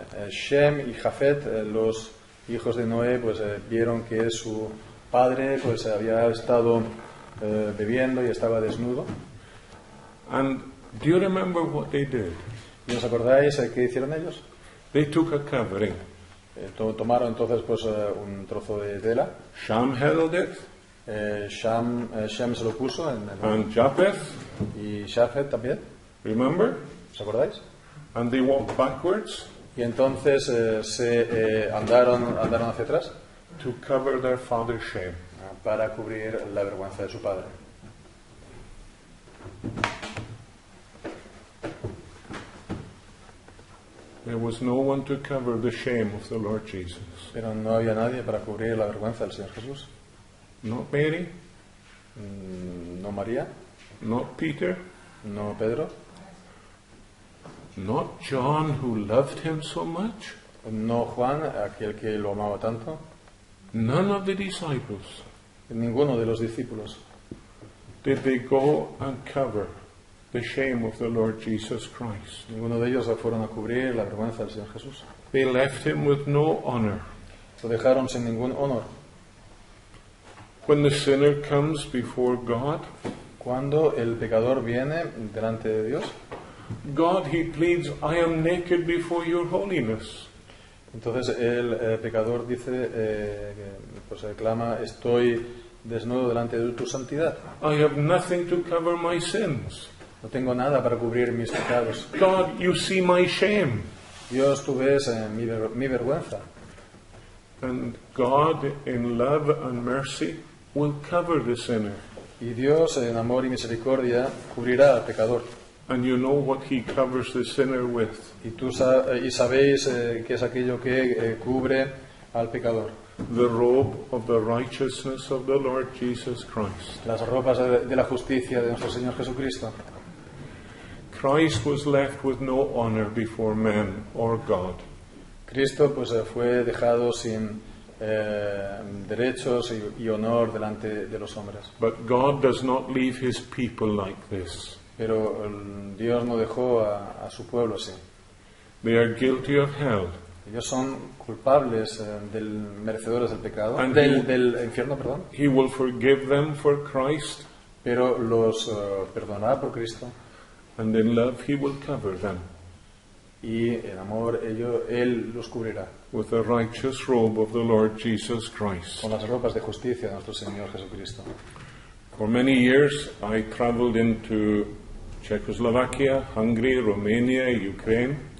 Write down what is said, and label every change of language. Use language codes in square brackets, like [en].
[es] Shem y Jafet, los hijos de Noé, pues vieron que su padre pues había estado bebiendo y estaba desnudo. [en] And do you remember what they did? [es] ¿Y os acordáis qué hicieron ellos? [en] They took a covering. [es] Tomaron entonces pues un trozo de tela. [en] Shem held it. [es] Shem se lo puso en el... [en] And Japheth. [es] Y Shafet también. [en] Remember? [es] ¿Os acordáis? [en] And they walked backwards. [es] Y entonces andaron hacia atrás. [en] To cover their father's shame. [es] Para cubrir la vergüenza de su padre. [en] There was no one to cover the shame of the Lord Jesus. [es] Pero no había nadie para cubrir la vergüenza del Señor Jesús. [en] Not Mary. [es] No María. [en] Not Peter. [es] No Pedro. [en] Not John, who loved him so much. [es] No Juan, aquel que lo amaba tanto. [en] None of the disciples. [es] Ninguno de los discípulos. [en] Did they go and cover the shame of the Lord Jesus Christ? [es] Ninguno de ellos fueron a cubrir la vergüenza del Señor Jesús. [en] They left him with no honor. [es] Lo dejaron sin ningún honor. [en] When the sinner comes before God, [es] cuando el pecador viene delante de Dios, [en] God, he pleads, I am naked before your holiness. [es] Entonces el pecador dice, pues clama, estoy desnudo delante de tu santidad. [en] I have nothing to cover my sins. [es] No tengo nada para cubrir mis pecados. [en] God, you see my shame. [es] Dios, tú ves mi vergüenza. [en] And God, in love and mercy, will cover the sinner. [es] Y Dios, en amor y misericordia, cubrirá al pecador. [en] And you know what he covers the sinner with. [es] Y sabéis qué es aquello que cubre al pecador. [en] The robe of the righteousness of the Lord Jesus Christ. [es] Las ropas de la justicia de nuestro Señor Jesucristo. [en] Christ was left with no honor before men or God. [es] Cristo pues fue dejado sin derechos y honor delante de los hombres. [en] But God does not leave his people like this. [es] Pero Dios no dejó a su pueblo así. [en] They are guilty of hell. [es] Ellos son culpables merecedores del pecado, [en] And [es] del infierno, perdón. [en] He will forgive them for Christ, [es] Pero los perdonará por Cristo. [en] and in love he will cover them [es] Y en amor Él los cubrirá [en] with the righteous robe of the Lord Jesus Christ. [es] con las ropas de justicia de nuestro Señor Jesucristo. [en] For many years I traveled into Czechoslovakia, Hungary, Romania, Ukraine.